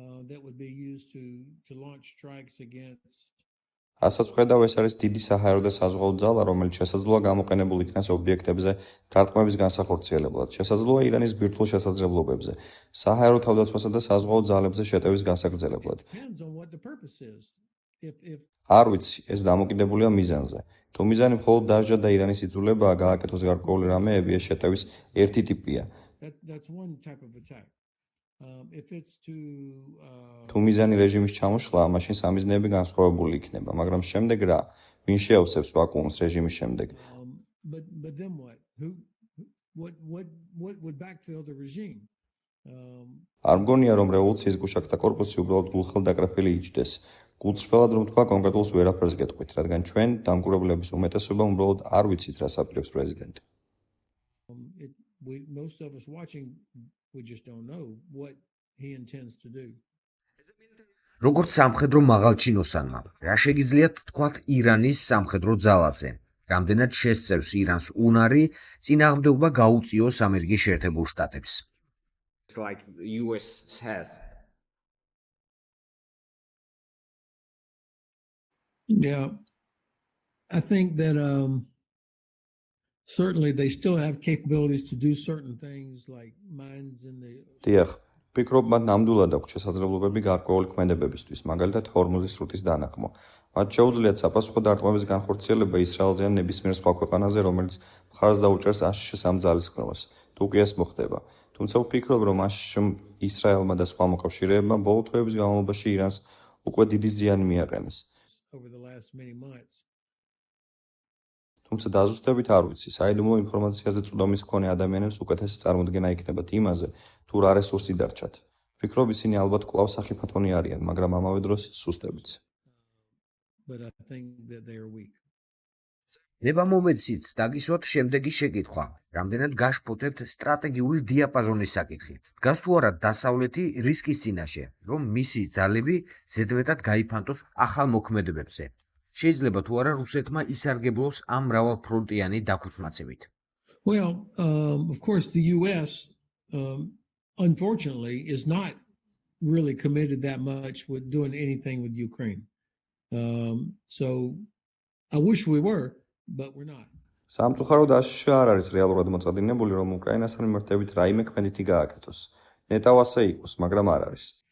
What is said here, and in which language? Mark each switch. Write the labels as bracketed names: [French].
[English] That would be used to launch strikes against [Georgian] რასაც ხედავ, ეს არის დიდი საჰაერო და საზღვაო ძალა, რომელიც შესაძლოა გამოყენებულ იქნას ობიექტებზე დარტყმების განსახორციელებლად. შესაძლოა ირანის ბირთვულ შესაძლებლობებზე, საჰაერო თავდაცვასა და საზღვაო ძალებზე შეტევის გასაგრძელებლად. [English] depends on what the purpose is. If [Georgian] არ ვიცი, ეს დამოკიდებულია მიზანზე. თუ მიზანი მხოლოდ დასჯა და ირანის იძულებაა გააკეთოს გარკვეული რამეები, ეს შეტევის ერთი ტიპია. [English] that's one type of attack. If it's to [Georgian] თუ მიზანი რეჟიმის ჩამოშლა, მაშინ სამიზნეები განსხვავებული იქნება, მაგრამ შემდეგ რა? ვინ შეავსებს ვაკუუმს რეჟიმის შემდეგ? [English] but then what? What would backfill the regime? [Georgian] არ მგონია, რომ რევოლუციის გუშაკთა კორპუსი უბრალოდ გულხელდაკრეფილი იჯდეს. გულწრფელად რომ თქვა, კონკრეტულს ვერაფერს გეტყვით, რადგან ჩვენ დამკვირვებლების უმეტესობა უბრალოდ არ ვიცით, რას აპირებს პრეზიდენტი. [English] Most of us watching, we just don't know what he intends to do. [Georgian] როგორც სამხედრო მაღალჩინოსანმა, რა შეგიძლიათ თქვათ ირანის სამხედრო ძალაზე? რამდენად შესწევს ირანს უნარი წინააღმდეგობა გაუწიოს ამერიკის შეერთებულ შტატებს? [English] It's like the US has. Yeah, I think that certainly they still have capabilities to do certain things like mines in the [Georgian] დიახ, ვფიქრობ, მათ ნამდვილად აქვს შესაძლებლობები გარკვეული ქმედებებისთვის, მაგალითად ჰორმუზის სრუტის დანახმო. მათ შეუძლიათ საპასუხო დარტყმების განხორციელება ისრაელზე ან ნებისმიერ სხვა ქვეყანაზე, რომელიც მხარს დაუჭერს აშშ-ის ამ ძალისხმევას. თუ კი ეს მოხდება. თუმცა ვფიქრობ, რომ აშშ-მ ისრაელმა და სხვა მოკავშირეებმა ბოლო თვეების განმავლობაში ირანს უკვე დიდი ზიანი მიაყენეს. [English] over the last many months. [Georgian] თუმცა დაზუსტებით არ ვიცი, საიდუმლო ინფორმაციაზე წვდომის მქონე ადამიანებს უკეთესი წარმოდგენა იქნებათ იმაზე, თუ რა რესურსი დარჩათ. ვფიქრობ, ისინი ალბათ კვლავ სახიფათონი არიან, მაგრამ ამავე დროს სუსტებიც. [English] But I think that they are weak. [Georgian] ნება მომეცით დაგისვათ შემდეგი შეკითხვა. რამდენად გაშფოთებთ სტრატეგიული დიაპაზონის საკითხი? დგას თუ არა დასავლეთი რისკის წინაშე, რომ მისი ძალები ზედმეტად გაიფანტოს ახალ მოქმედებებზე? შეიძლება თუ არა რუსეთმა ისარგებლოს ამ მრავალფრონტიანი დაქუცმაცებით? [English] Well, of course, the U.S. Unfortunately is not really committed that much with doing anything with Ukraine. So I wish we were, but we're not. [Georgian] სამწუხაროდ აშშ არ არის რეალურად მოწადინებული, რომ უკრაინასთან მიმართებით რაიმე ქმედითი გააკეთოს. ნეტავ ასე იყოს, მაგრამ არ არის.